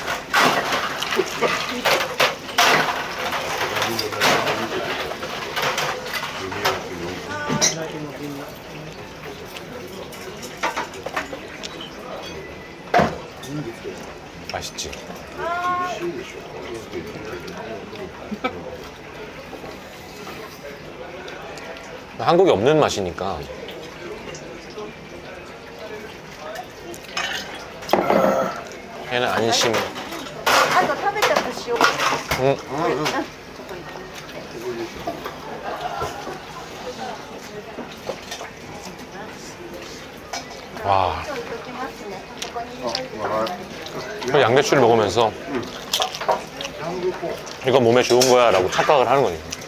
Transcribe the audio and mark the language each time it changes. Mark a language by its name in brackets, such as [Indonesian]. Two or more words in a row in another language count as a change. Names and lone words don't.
[Korean] 맛있지? 한국에 없는 맛이니까. 얘는 안심. [Japanese] あと食べちゃった塩。 [Korean] 응. 와. 그 양배추를 먹으면서 이거 몸에 좋은 거야 라고 착각을 하는 거니까.